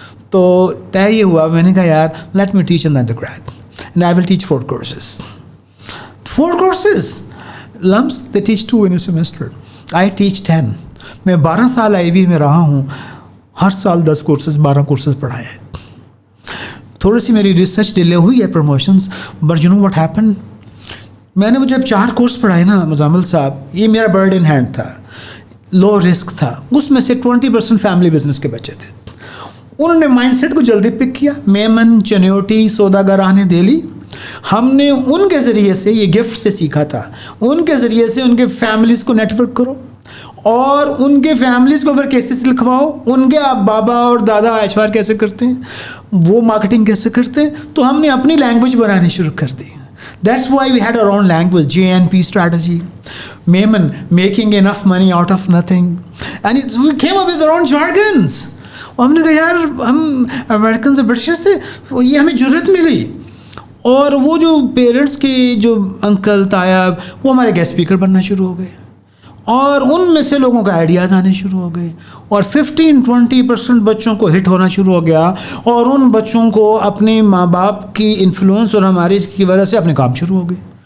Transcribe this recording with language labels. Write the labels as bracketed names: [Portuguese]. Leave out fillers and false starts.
[Urdu] تو طے یہ ہوا, میں نے کہا یار [English] Let me teach in the undergrad and I will teach 4 courses. 4 courses. Lumps, they teach 2 in a semester. I teach 10. [Urdu] میں 12 سال IB میں رہا ہوں, ہر سال 10 کورسز 12 کورسز پڑھائے ہیں. تھوڑی سی میری ریسرچ ڈیلے ہوئی ہے promotions, [English] but you know what happen, [Urdu] میں نے وہ جب 4 کورس پڑھائے نا مزمل صاحب, یہ میرا برڈ ان ہینڈ تھا, لو رسک تھا, اس میں سے 20% فیملی بزنس کے بچے تھے. انہوں نے مائنڈ سیٹ کو جلدی پک کیا. میمن, چنیوٹی, سوداگران دہلی, ہم نے ان کے ذریعے سے یہ گفٹ سے سیکھا تھا. ان کے ذریعے سے ان کے فیملیز کو نیٹ ورک کرو اور ان کے فیملیز کو اوپر کیسز لکھواؤ. ان کے بابا اور دادا HR کیسے کرتے ہیں, وہ مارکیٹنگ کیسے کرتے ہیں, تو ہم نے اپنی لینگویج بنانی شروع کر دی. [English] That's why we had our own language, JNP strategy. Maiman, making enough money out of nothing. And we came up with our own jargons. [Urdu] ہم نے کہا یار ہم امریکن سے برٹش سے یہ ہمیں جرت ملی. اور وہ جو پیرنٹس کے جو انکل تایا وہ ہمارے گیسٹ اسپیکر بننا شروع ہو گئے, اور ان میں سے لوگوں کا آئیڈیاز آنے شروع ہو گئے, اور 15-20% بچوں کو ہٹ ہونا شروع ہو گیا, اور ان بچوں کو اپنے ماں باپ کی انفلوئنس اور ہمارے اس کی وجہ سے اپنے کام شروع ہو گئے.